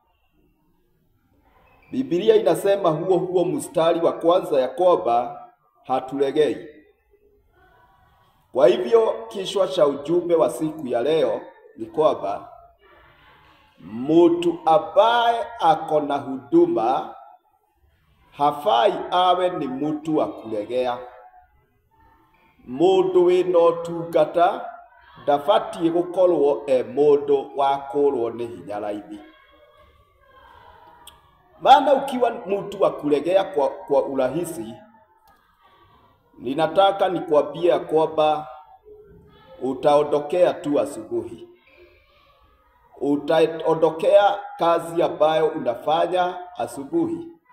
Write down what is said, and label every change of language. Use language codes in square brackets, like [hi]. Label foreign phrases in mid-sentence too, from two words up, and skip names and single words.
[sw] Biblia inasema huo mstari wa kwanza ya kwamba hatulegei. Kwa hivyo kichwa cha ujumbe wa siku ya leo ni kwamba mtu ambaye ako na huduma hafai awe ni mtu wa kulegea. [ki] Mundu wina ũtungata ndabatie gukorwo mundu wa kũrwo ni hinya raithi. [sw] Maana ukiwa mtu wa kulegea kwa urahisi, ninataka nikwambie kwamba utaondokea tu asubuhi. Utaondokea kazi ambayo unafanya asubuhi.